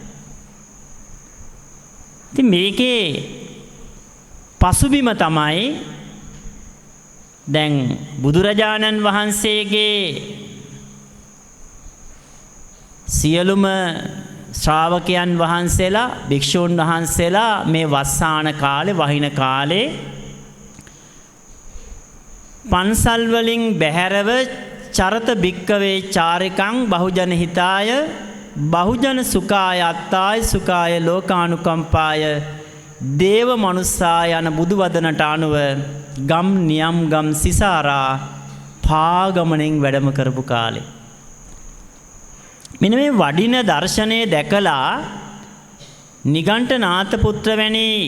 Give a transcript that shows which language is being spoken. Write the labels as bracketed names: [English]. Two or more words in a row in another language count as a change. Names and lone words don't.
[Sinhala] ඉතින් මේකේ පසුබිම තමයි දැන් බුදුරජාණන් වහන්සේගේ සියලුම ශ්‍රාවකයන් වහන්සේලා භික්ෂූන් වහන්සේලා මේ වස්සාන කාලේ වහින කාලේ පන්සල් වලින් බැහැරව [Pali] චරත භික්කවේ චාරිකං බහුජන හිතාය බහුජන සුඛාය අත්තාය සුඛාය ලෝකානුකම්පාය දේව මනුස්සා [Sinhala] යන බුදු වදනට අනුව ගම් නියම් ගම් සිසාරා පාගමනෙන් වැඩම කරපු කාලේ මෙන්න මේ වඩින දර්ශනය දැකලා නිගණ්ඨනාථ පුත්‍ර වැනි